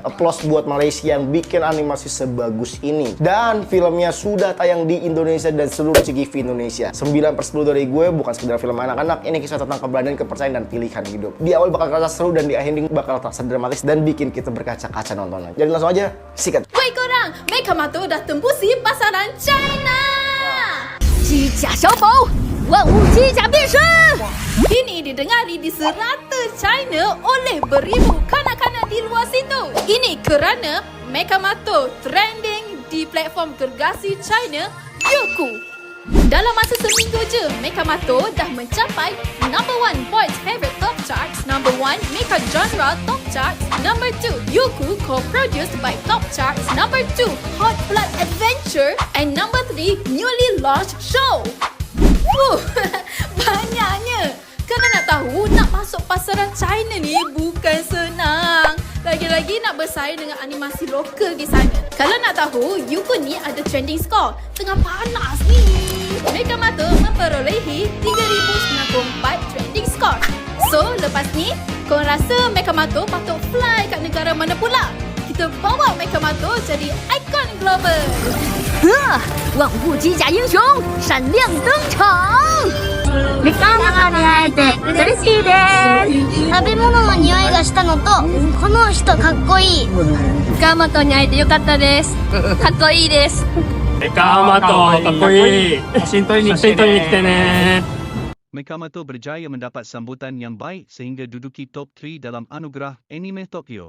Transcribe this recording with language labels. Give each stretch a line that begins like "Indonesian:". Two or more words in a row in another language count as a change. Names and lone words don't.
Indonesian: Applause buat Malaysia yang bikin animasi sebagus ini. Dan filmnya sudah tayang di Indonesia dan seluruh CGV Indonesia. 9/10 dari gue bukan sekedar film anak-anak, ini kisah tentang keberanian, kepercayaan, dan pilihan hidup. Di awal bakal terasa seru dan di ending bakal terasa dramatis dan bikin kita berkaca-kaca nontonnya. Jadi langsung aja, sikat.
Malay: Woi korang, Mekamato dah tembusi pasaran China.
Chinese: 机甲小宝，万物机甲变身。
Malay: Ini didengari di serata China oleh beribu kanak-kanak di luar situ. Ini kerana Mekamato trending di platform gergasi China, Youku. Dalam masa seminggu je, Mekamato dah mencapai
English: number 1 Boys Favorite Top Charts, number 1 Mecha Genre Top Charts, number 2 Youku co-produced by Top Charts, number 2 Hot Blood Adventure, and number 3 newly launched show.
Malay: Banyaknya. Kena nak tahu, nak masuk pasaran China ni bukan senang. Lagi-lagi nak bersaing dengan animasi lokal di sana. Kalau nak tahu, Youku ni ada
English: trending score.
Malay: Tengah panas ni. Mekamato memperolehi 3,094
English: trending score.
Malay: So, lepas ni, korang rasa Mekamato patut fly kat negara mana pula? Kita bawa Mekamato jadi ikon global.
Chinese: 万物机甲英雄闪亮登场！
Japanese: メカの中に会えて嬉しいです。食べ物の匂いがしたのと、この人かっこいい。メカマトに会えてよかったです。かっこいいです。メカマトかっこいい。写真撮りに来てね。
Malay: Mekamato berjaya mendapat sambutan yang baik sehingga duduki top 3 dalam anugerah Anime Tokyo.